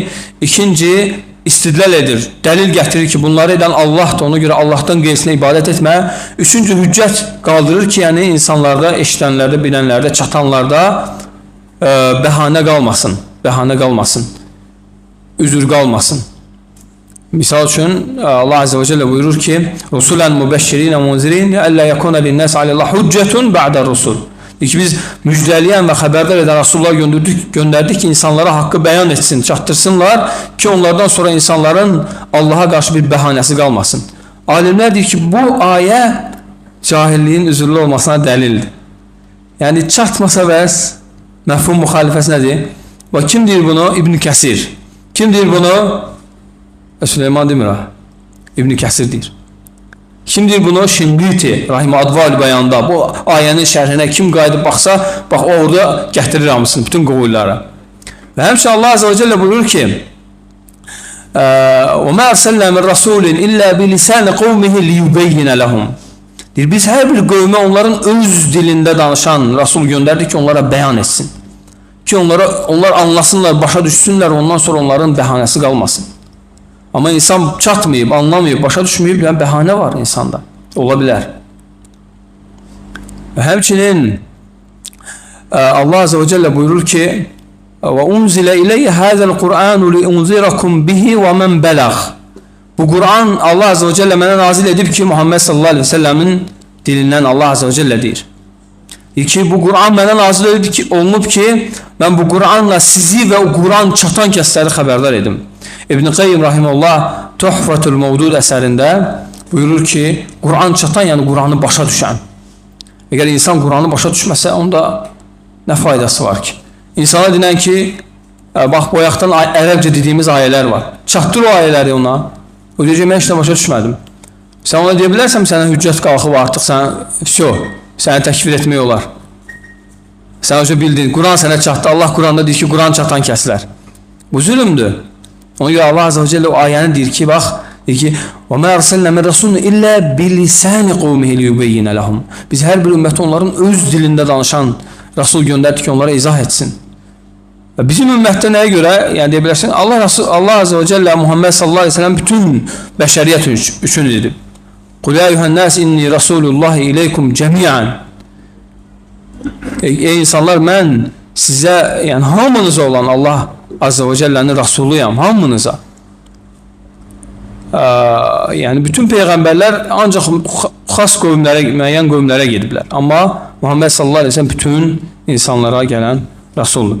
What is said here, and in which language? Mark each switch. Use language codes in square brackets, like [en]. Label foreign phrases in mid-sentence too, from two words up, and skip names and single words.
[az] İkinci, istidlal edir, dəlil gətirir ki, bunları edən Allahdır, ona görə Allahdan qeyrisinə ibadət etmə. Üçüncü, hüccət qaldırır ki, yəni insanlarda, eşidənlərdə, bilənlərdə, çatanlarda bəhanə qalmasın, üzür qalmasın. Misal üçün [ar] الله عز وجل [az] buyurur ki [ar] رسلا مبشرين ومنذرين لئلا يكون للناس على الله حجة بعد الرسل. [az] Biz müjdəliyən və xəbərdar edən Rasullar göndərdik ki insanlara haqqı bəyan etsin, çatdırsınlar ki onlardan sonra insanların Allaha qarşı bir bəhanəsi qalmasın. Alimlər deyir ki bu ayə cahilliyin üzürlü olmasına dəlildir. Yəni çatmasa bəs məfhum müxalifəsi nədir? Və kim deyir bunu? İbn Kəsir. Kim deyir bunu? Süleyman demir ha. İbn Kəsir deyir. Kim deyir bunu? Şinqiti Rahimə Adval bəyanda. Bu ayənin şərhinə kim qayıdıb baxsa, bax orada gətirir hamısını, bütün qovullara. Və həmçə [ar] الله عز وجل [az] buyurur ki [ar] وَمَا أَرْسَلْنَا مِنْ رَسُولٍ إِلَّا بِلِسَانِ قَوْمِهِ لِيُبَيِّنَ لَهُمْ. [az] Deyir, biz hər bir qövmə onların öz dilində danışan Rasul göndərdik ki onlara bəyan etsin. Ki onlar anlasınlar, başa düşsünlər, ondan sonra onların bəhanəsi qalmasın. Amma insan çatmayıb, anlamayıb, başa düşməyib, yəni bəhanə var insanda. Ola bilər. Və həmçinin [ar] الله عز وجل [az] buyurur ki [ar] وَاُنْزِلَ اِلَيَّ هَذَا الْقُرْآنُ لِاُنْزِرَكُمْ بِهِ وَمَنْ بَلَغْ. [az] Bu Kur'an [ar] الله عز وجل [az] mənə nazil edib ki Muhammed [ar] صلى الله عليه وسلم [az] dilindən [ar] الله عز وجل [az] deyir. İki, bu Kur'an mənə nazil olunub ki mən bu Kur'anla sizi və o Kur'an çatan kəsləri xəbərdar edim. İbn Qayyim rahimehullah Tuhfatul Mevdud əsərində buyurur ki Kur'an çatan, yəni Kur'anı başa düşən. Əgər insan Kur'anı başa düşməsə onda nə faydası var ki? İnsana dinən ki bax bu ayaqdan ərəbcə dediyimiz ayələr var. Çatdır o ayələri ona. O deyəcək, mən heç də başa düşmədim. Sən ona deyə bilərsən, sənə hüccət qalxıb artıq səni təkfir etmək olar. Sən önce bildin, Kur'an sənə çatdı. Allah Kur'anda deyir ki, Kur'an çatan kəslər. Bu zülümdür. Ona görə [ar] الله عز وجل [az] o ayəni deyir ki, bax, deyir ki, [ar] وَمَا أَرْسَلْنَا مِنْ رَسُولٍ إِلَّا بِلِسَانِ قَوْمِهِ لِيُبَيِّنَ لَهُمْ. [az] Biz hər bir ümmət onların öz dilində danışan Rasul göndərdik ki, onlara izah etsin. Bizim ümmətdə nəyə görə? Yəni deyə bilərsən, [ar] الله عز وجل [az] Muhammed [ar] صلى الله عليه وسلم [az] bütün bəşəriyyət üçün dedi. [ar] قُلْ يَا اَيُّهَا النَّاسِ اِنِّي رَسُولُ اللّٰهِ اِلَيْكُمْ جَمِيعًا. [az] Ey insanlar, mən sizə, yəni hamınıza olan [ar] الله عز وجل [az] Rasuluyam, hamınıza. Yəni bütün peyğəmbərlər ancaq xas qövmlərə, müəyyən qövmlərə gediblər. Amma Muhammed [ar] صلى الله عليه وسلم [az] bütün insanlara gələn Rasuldur.